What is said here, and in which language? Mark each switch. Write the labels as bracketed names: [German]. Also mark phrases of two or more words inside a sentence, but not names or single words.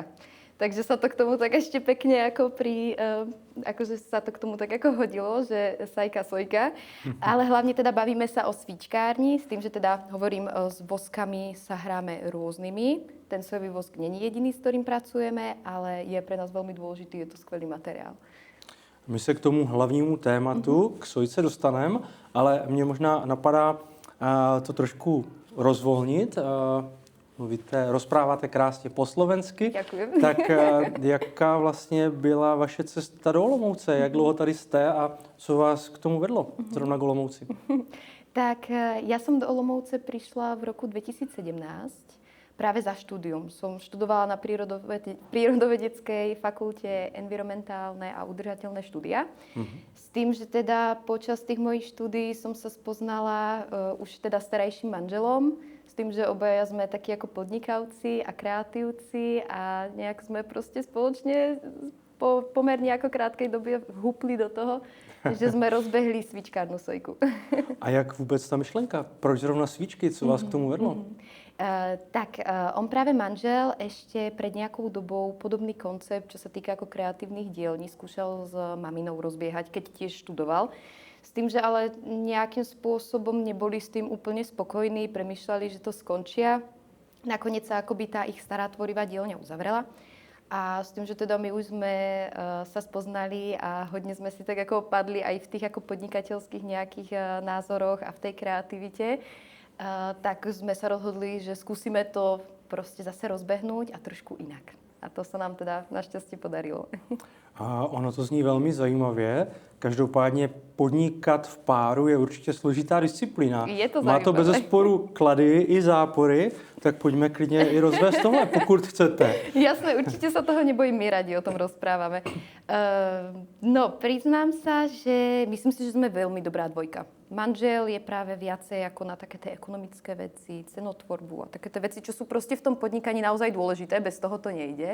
[Slovak] Takže sa to k tomu tak ešte pekne ako akože sa to k tomu tak ako hodilo, že Sajka, Sojka. Ale hlavne teda bavíme sa o svíčkárni, s tým, že teda hovorím, s voskami sa hráme rôznymi. Ten sojový vosk nie je jediný, s ktorým pracujeme, ale je pre nás veľmi dôležitý, je to skvelý materiál. [Czech] My se k tomu hlavnímu tématu, k sojce dostaneme, ale mě možná napadá to trošku rozvolnit. Rozpráváte krásně po slovensky. [Slovak] Ďakujem. [Czech] Tak jaká vlastně byla vaše cesta do Olomouce? Jak dlouho tady jste a co vás k tomu vedlo zrovna k Olomouci? [Slovak] Tak ja som do Olomouce prišla v roku 2017. Práve za štúdium. Som študovala na prírodovedeckej fakulte environmentálne a udržateľné štúdia. S tým, že teda počas tých mojich štúdií som sa spoznala už teda starajším manželom, s tým, že obaja sme takí ako podnikavci a kreatívci a nejak sme proste spoločne po pomerne ako krátkej době hupli do toho, že sme rozbehli svíčkárnu Sojku. [Czech] A jak vůbec ta myšlenka? Proč zrovna svíčky? Co vás k tomu vedlo? [Slovak] On práve manžel ešte pred nejakou dobou podobný koncept, čo sa týka ako kreatívnych dielní, skúšal s maminou rozbiehať, keď tiež študoval. S tým, že ale nejakým spôsobom neboli s tým úplne spokojní, premýšľali, že to skončia. Nakoniec sa akoby tá ich stará tvorivá dielňa uzavrela. A s tým, že teda my už sme sa spoznali a hodne sme si tak ako padli aj v tých ako podnikateľských nejakých názoroch a v tej kreativite, tak sme sa rozhodli, že skúsime to proste zase rozbehnúť a trošku inak. A to sa nám teda našťastie podarilo. [Czech] A ono to zní velmi zajímavě. Každopádně podnikat v páru je určitě složitá disciplína. Je to Má to bezesporu klady i zápory, tak pojďme klidně i rozvést tohle, pokud chcete. [Slovak] Jasné, určite sa toho nebojím, my radi o tom rozprávame. No, priznám sa, že myslím si, že sme veľmi dobrá dvojka. Manžel je práve viacej ako na také tie ekonomické veci, cenotvorbu a také tie veci, čo sú proste v tom podnikaní naozaj dôležité, bez toho to nejde.